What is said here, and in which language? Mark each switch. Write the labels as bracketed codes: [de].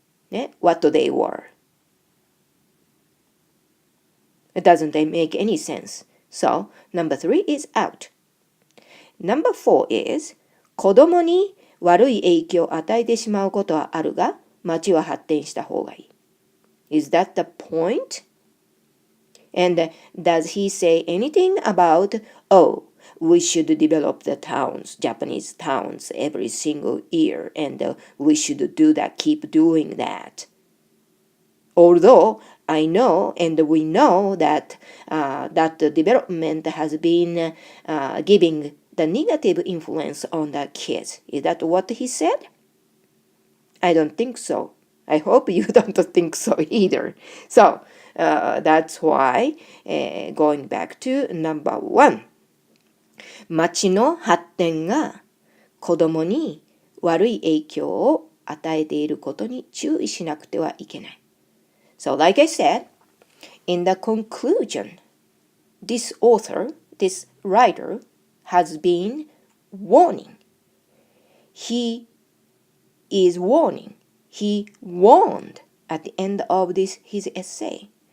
[en] ね what they were. It doesn't make any sense. So, number 3 is out. Number 4 is [ja] 子供に悪い影響を与えてしまうことはあるが、町は発展した方がいい。 [en] Is that the point? And does he say anything about, oh, we should develop the towns, Japanese towns, every single year, and we should do that, keep doing that? Although I know and we know that that the development has been giving the negative influence on the kids. Is that what he said? I don't think so. I hope you don't think so either. So that's why going back to number 1. [ja] 町の発展が子供に悪い影響を与えていることに注意しなくてはいけない。 [en] So like I said, in the conclusion, this author, this writer, has been warning. He is warning. He warned at the end of his essay.